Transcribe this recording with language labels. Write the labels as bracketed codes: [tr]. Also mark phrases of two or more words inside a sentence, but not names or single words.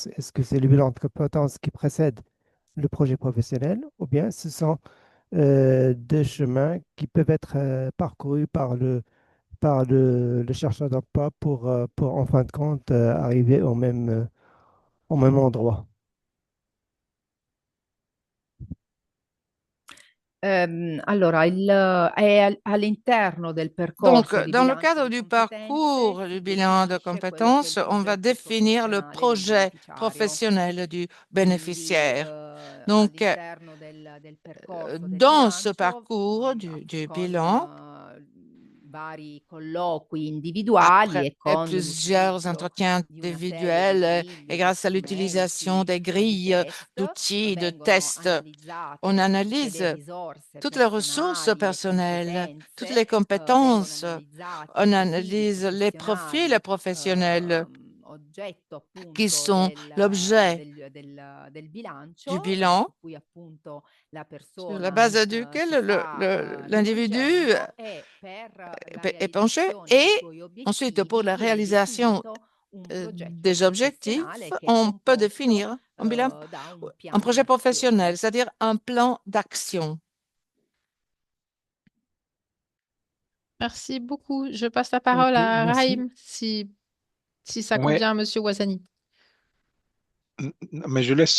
[fr] Est-ce que c'est le bilan de compétences qui précède le projet professionnel ou bien ce sont deux chemins qui peuvent être parcourus par le chercheur d'emploi pour, en fin de compte, arriver au même endroit. [it] Allora, è all'interno del [fr] Donc, [it] percorso di [fr] dans le [it] bilancio [fr] cadre [it] di [fr] du [it] competenze [fr] parcours [it] si [fr] du bilan de [it] definisce quello che è [fr] compétences, [it] il [fr] on va [it] progetto [fr] définir le [it] professionale del [fr] projet [it] beneficiario. [fr] professionnel du [it] Quindi [fr] bénéficiaire. Donc, [it] all'interno del percorso del [fr] dans ce [it] bilancio, [fr] parcours du [it] con [fr] bilan, [it] vari colloqui individuali [fr] après [it] e con [fr] plusieurs [it] l'utilizzo [fr] entretiens [it] di una serie di [fr] individuels [it] griglie, [fr] et [it] di [fr] grâce à l'utilisation [it] strumenti [fr] des [it] o di [fr] grilles, [it] test, [fr] d'outils, de [it] vengono [fr] tests, on [it] analizzate tutte le [fr] analyse [it] risorse [fr] toutes les ressources [it] personali e [fr] personnelles, toutes [it] competenze, [fr] les [it] vengono [fr] compétences. [it] analizzati i [fr] On [it] profili [fr] analyse les profils [it] professionali [fr] professionnels [it] oggetto [fr] qui [it] appunto [fr] sont l'objet [it] del [fr] du [it] bilancio, [fr] bilan, [it] su cui appunto la [fr] sur la [it] persona [fr] base duquel [it] si sta [fr] l'individu [it] rivolgendo, e per la [fr] est penché, [it] realizzazione dei [fr] et [it] suoi [fr] ensuite pour [it] obiettivi [fr] la [it] viene [fr] réalisation [it] definito un progetto [fr] des objectifs, [it] professionale che è [fr] on peut [it] composto [fr] définir un bilan, [it] da un [fr] un [it] piano [fr] projet [it] d'azione. [fr] professionnel, c'est-à-dire un plan d'action. Merci beaucoup. Je passe la Ok, parole à merci. Raïm, si ça Ouais, convient à Monsieur Ouazzani. mais je laisse